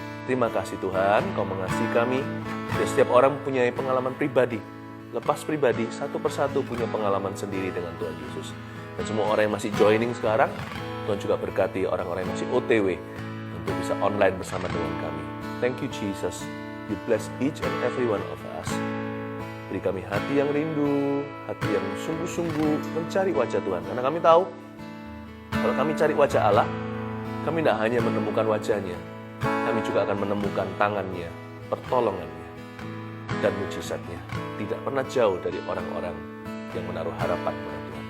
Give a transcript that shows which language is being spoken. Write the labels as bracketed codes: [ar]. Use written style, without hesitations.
[id] Terima kasih Tuhan, Kau mengasihi kami. Dan setiap orang mempunyai pengalaman pribadi. Lepas pribadi, satu persatu punya pengalaman sendiri dengan Tuhan Yesus. Dan semua orang yang masih joining sekarang, Tuhan juga berkati orang-orang yang masih OTW untuk bisa online bersama dengan kami. [en] Thank you Jesus. You bless each and every one of us. [id] Beri kami hati yang rindu, hati yang sungguh-sungguh mencari wajah Tuhan. Karena kami tahu, kalau kami cari wajah Allah, kami tidak hanya menemukan wajahnya, kami juga akan menemukan tangannya, pertolongannya, dan mujizatnya. Tidak pernah jauh dari orang-orang yang menaruh harapan pada Tuhan.